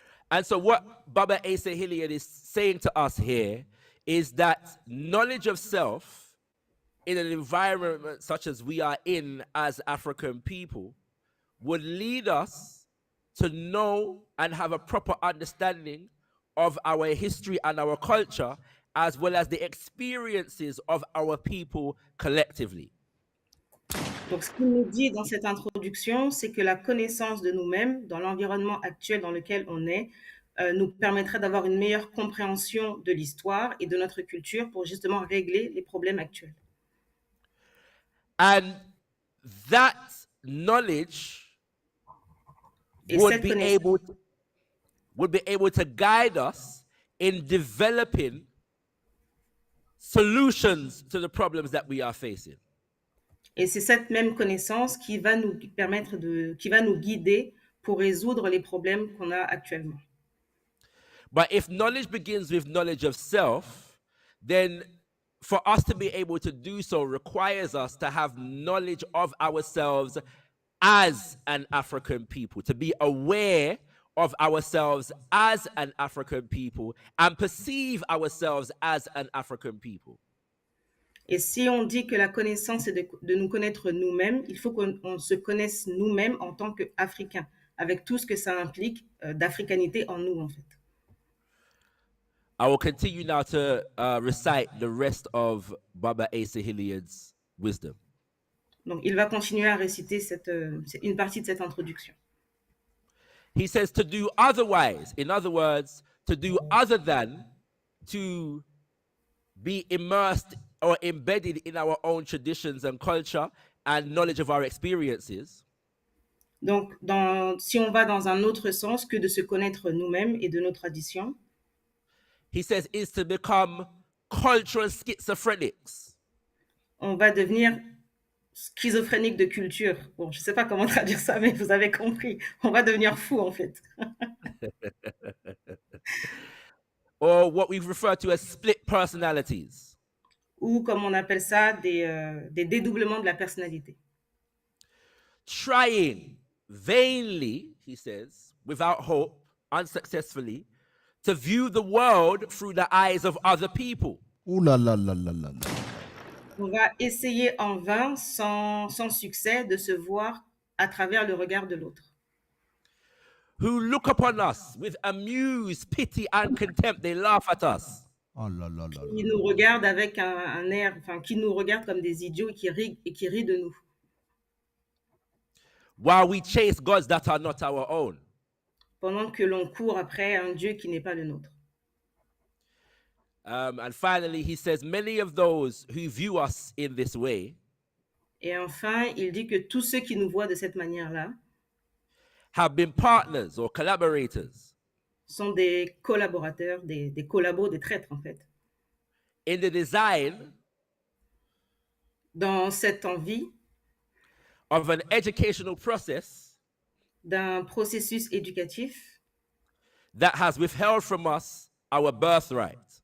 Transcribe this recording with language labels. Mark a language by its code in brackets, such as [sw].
[en] And so what Baba Asa Hilliard is saying to us here is that knowledge of self in an environment such as we are in as African people would lead us to know and have a proper understanding of our history and our culture, as well as the experiences of our people collectively. [fr] Donc, ce qu'il nous dit dans cette introduction, c'est que la connaissance de nous-mêmes dans l'environnement actuel dans lequel on est nous permettrait d'avoir une meilleure compréhension de l'histoire et de notre culture pour justement régler les problèmes actuels. [en] And that knowledge would be able to guide us in developing solutions to the problems that we are facing. [fr] Et c'est cette même connaissance qui va nous permettre qui va nous guider pour résoudre les problèmes qu'on a actuellement. [en] But if knowledge begins with knowledge of self, then for us to be able to do so requires us to have knowledge of ourselves as an African people, to be aware of ourselves as an African people and perceive ourselves as an African people. [fr] Et si on dit que la connaissance est de nous connaître nous-mêmes, il faut qu'on se connaisse nous-mêmes en tant qu'Africains, avec tout ce que ça implique d'africanité en nous, en fait. [en] I will continue now to recite the rest of Baba Asa Hilliard's wisdom. [fr] Donc, il va continuer à réciter une partie de cette introduction. [en] He says to do otherwise, in other words, to do other than to be immersed or embedded in our own traditions and culture and knowledge of our experiences. [fr] Donc, si on va dans un autre sens que de se connaître nous-mêmes et de nos traditions, [en] He says is to become cultural schizophrenics. [fr] on va devenir schizophrénique de culture. Bon, je ne sais pas comment traduire ça, mais vous avez compris. On va devenir fou, en fait. [en] Or what we refer to as split personalities. [fr] Ou, comme on appelle ça, des dédoublements de la personnalité. [en] Trying vainly, he says, without hope, unsuccessfully, to view the world through the eyes of other people. Ouh là là là là là là. [fr] On va essayer en vain, sans succès, de se voir à travers le regard de l'autre. [en] Who look upon us with amuse, pity, and contempt. They laugh at us. Oh là là là [fr] Qui là. nous regardent avec un air, enfin, qui nous regardent comme des idiots et qui rient de nous. [en] While we chase gods that are not our own. [fr] Pendant que l'on court après un Dieu qui n'est pas le nôtre. [en] And finally, he says, many of those who view us in this way [fr] Et enfin, il dit que tous ceux qui nous voient de cette manière-là [en] have been partners or collaborators [fr] sont des collaborateurs, des collabos, des traîtres en fait. [en] in the design [fr] Dans cette envie [en] of an educational process [fr] d'un processus éducatif [en] that has withheld from us our birthright.